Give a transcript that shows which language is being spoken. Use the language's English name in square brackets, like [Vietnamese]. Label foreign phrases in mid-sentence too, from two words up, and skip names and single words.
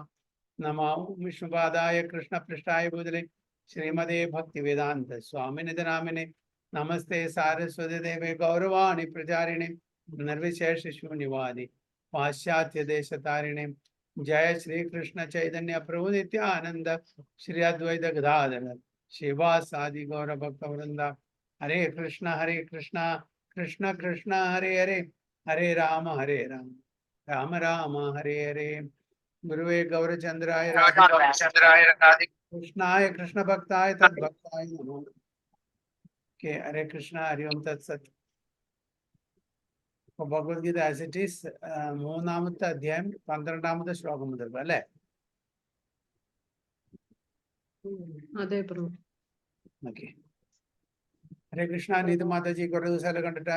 [Sanskrit] नमो विष्णुपादाय कृष्णपृष्ठाय भूतले श्रीमते भक्तिवेदान्त स्वामिनिधि नामिने नमस्ते सारस्वती देवे गौरवाणी प्रचारिणे निर्विशेष शून्यवादी पाश्चात्य देश तारिणे जय श्री कृष्ण चैतन्य प्रभु नित्यानंद श्री अद्वैत गदाधर शिवासादि गौर भक्त वृंदा हरे कृष्ण कृष्ण कृष्ण हरे हरे हरे राम राम राम हरे हरे। गुरुवे गौरचंद्राय कृष्णाय कृष्ण भक्ताय तद्भक्ताय नमो। के हरे कृष्ण हरि ओम तत्सत। [Malayalam] ഭഗവത്ഗീത ആസ് ഇറ്റ് ഈസ് മൂന്നാമത്തെ അധ്യായം 12ാമത്തെ ശ്ലോകം മുതൽ അല്ലേ? അതെ പ്രഭു. ഓക്കെ. [Sanskrit] हरे कृष्ण. [Malayalam] നീതു മാതാജി കുറെ ദിവസമല്ലേ കണ്ടിട്ട്?